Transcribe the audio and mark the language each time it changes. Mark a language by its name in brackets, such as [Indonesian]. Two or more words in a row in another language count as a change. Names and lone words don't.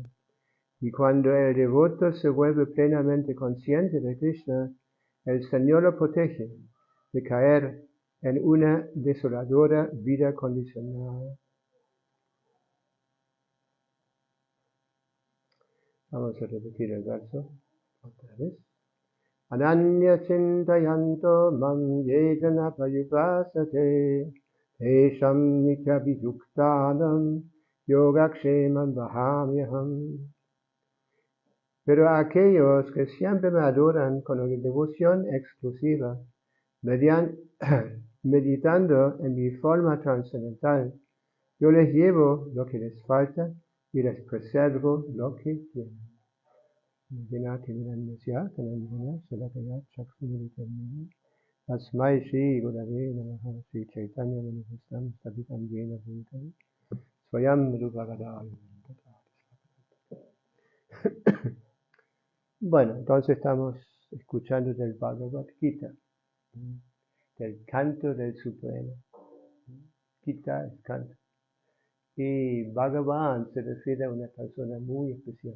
[Spanish] Y cuando el devoto se vuelve plenamente consciente de Krishna, el Señor lo protege de caer en una desoladora vida condicionada. Vamos a repetir el verso otra vez. [Sanskrit] Ananya chintayanto mam yejana payupasate tesham nityabhiyuktanam yogakshemam vahamyaham. [Spanish] Pero a aquellos que siempre me adoran con una devoción exclusiva, meditando en mi forma trascendental, yo les llevo lo que les falta y les preservo lo que tienen. [Sanskrit] Asmai Shri Gurave Namaha Shri Chaitanya Manifestam Sabitam Yena Bhutani Swayam Rupagadayo. [Spanish] Bueno, entonces estamos escuchando del Bhagavad Gita, del canto del Supremo. Gita es canto. Y Bhagavan se refiere a una persona muy especial.